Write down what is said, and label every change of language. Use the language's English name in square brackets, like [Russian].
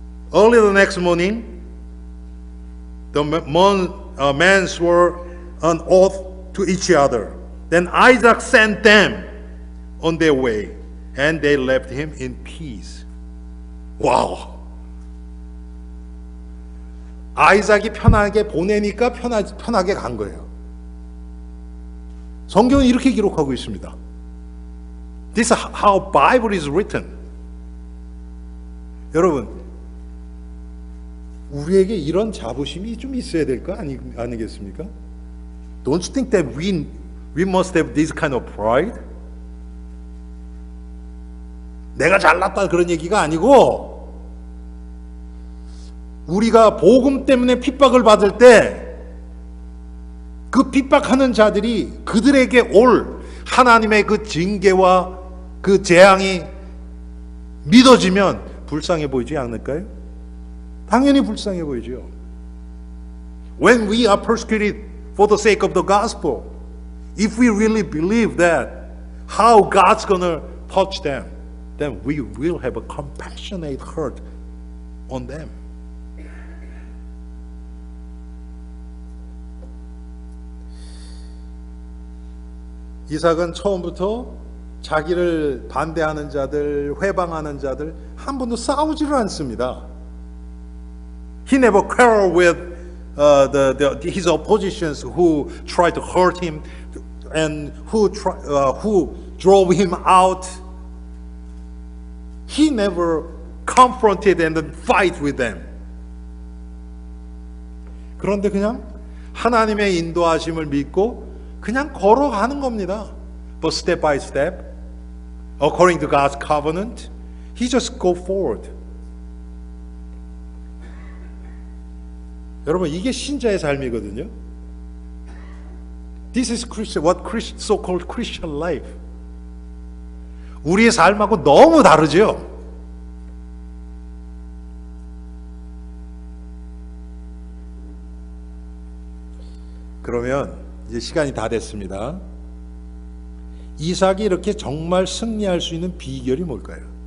[English] Early the next morning, the men were an oath to each other. Then Isaac sent them on their way, and they left him in peace. [Korean] 와우. 아이작이 편하게 보내니까 편하게 간 거예요. 성경은 이렇게 기록하고 있습니다. [English] This is how Bible is written. [Korean] 여러분, 우리에게 이런 자부심이 좀 있어야 될 거 아니겠습니까? [English] Don't you think that we must have this kind of pride? [Korean] 내가 잘났다 그런 얘기가 아니고, 우리가 복음 때문에 핍박을 받을 때 그 핍박하는 자들이 그들에게 올 하나님의 그 징계와 그 재앙이 믿어지면 불쌍해 보이지 않을까요? 당연히 불쌍해 보이죠. [English] When we are persecuted for the sake of the gospel, if we really believe that how God's gonna touch them, then we will have a compassionate heart on them. [Korean] 이삭은 처음부터 자기를 반대하는 자들, 회방하는 자들 한 번도 싸우지를 않습니다. [English] He never quarreled with his oppositions who tried to hurt him and who drove him out. He never confronted and fight with them. [Korean] 그런데 그냥 하나님의 인도하심을 믿고 그냥 걸어가는 겁니다. [English] But step by step, according to God's covenant, he just go forward. [Korean] 여러분, 이게 신자의 삶이거든요. [English] This is Christian, what so-called Christian life. [Korean] 우리의 삶하고 너무 다르죠. 그러면 이제 시간이 다 됐습니다. 이삭이 이렇게 정말 승리할 수 있는 비결이 뭘까요?